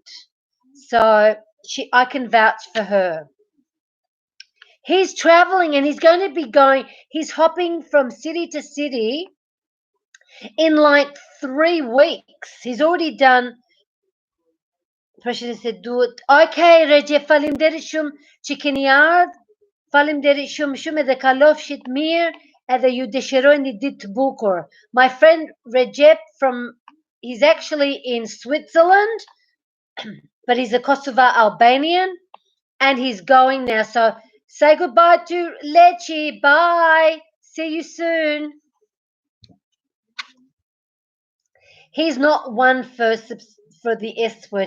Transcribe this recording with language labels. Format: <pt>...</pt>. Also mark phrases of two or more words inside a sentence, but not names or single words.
<en>So I can vouch for her. He's traveling and he's going to be he's hopping from city to city in like 3 weeks. He's already done. President said, do it.</en> <sq>Okay, Recep, faleminderit shumë që keni ardhur. Faleminderit shumë edhe kalofshit mirë edhe ju dëshirojnë një ditë të bukur.</sq> <en>My friend Recep he's actually in Switzerland, but he's a Kosovo Albanian, and he's going now. So say goodbye to Lechi. Bye. See you soon. He's not one for the S word.</en>